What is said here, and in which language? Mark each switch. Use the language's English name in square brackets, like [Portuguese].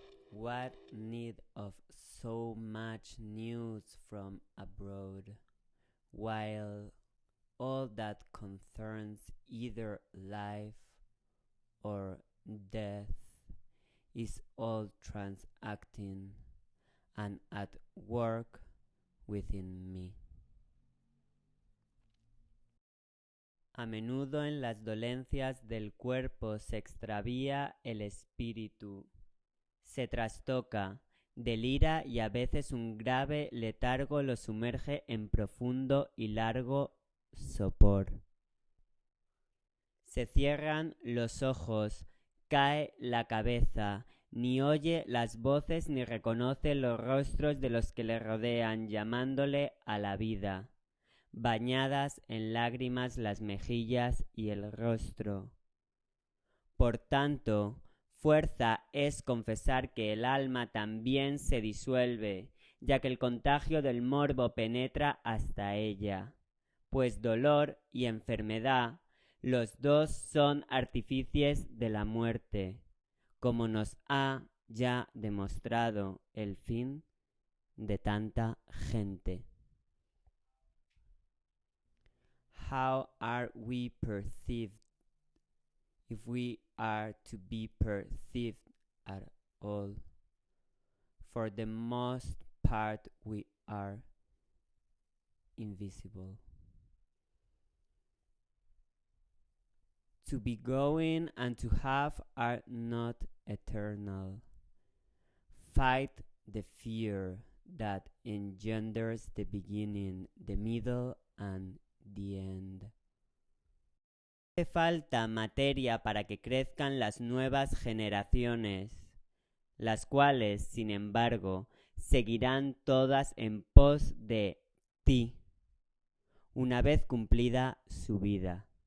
[English] What need of so much news from abroad, while all that concerns either life or death is all transacting and at work within me. [Spanish] A menudo en las dolencias del cuerpo se extravía el espíritu, se trastoca, delira y a veces un grave letargo lo sumerge en profundo y largo sopor. Se cierran los ojos, cae la cabeza, ni oye las voces ni reconoce los rostros de los que le rodean, llamándole a la vida. Bañadas en lágrimas las mejillas y el rostro. Por tanto, fuerza es confesar que el alma también se disuelve, ya que el contagio del morbo penetra hasta ella, pues dolor y enfermedad, los dos son artífices de la muerte, como nos ha ya demostrado el fin de tanta gente. [English] How are we perceived, if we are to be perceived at all? For the most part, we are invisible. To be going and to have are not eternal. Fight the fear that engenders the beginning, the middle, and the end. [Spanish] Hace falta materia para que crezcan las nuevas generaciones, las cuales, sin embargo, seguirán todas en pos de ti, una vez cumplida su vida.